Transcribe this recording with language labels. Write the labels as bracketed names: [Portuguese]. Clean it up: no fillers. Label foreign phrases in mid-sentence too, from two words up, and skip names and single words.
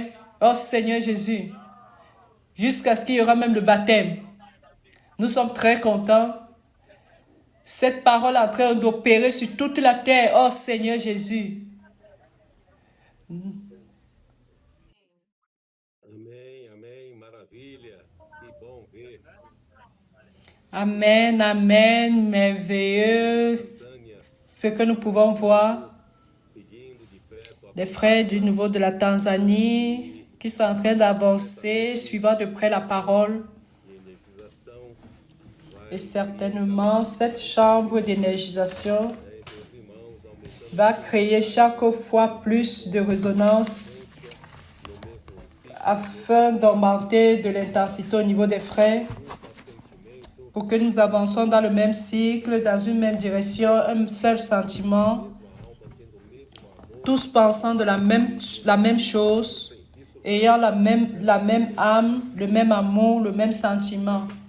[French] Oh Seigneur Jésus. Jusqu'à ce qu'il y aura même le baptême. Nous sommes très contents. Cette parole est en train d'opérer sur toute la terre. Oh Seigneur Jésus. [Portuguese] Amém, amém, maravilha. Que bom ver. [French] Amen, amen, merveilleux. Ce que nous pouvons voir, [Portuguese] Seguindo de perto a [French] les frères du niveau de la Tanzanie qui sont en train d'avancer, suivant de près la parole. [Portuguese] energização [French] Et certainement, cette chambre d'énergisation [Portuguese] entre os irmãos, aumentando [French] va créer chaque fois plus de résonance afin d'augmenter de l'intensité au niveau des frères pour que nous avancions dans le même cycle, dans une même direction, un seul sentiment, tous pensant de la même chose, ayant la même âme, le même amour, le même sentiment.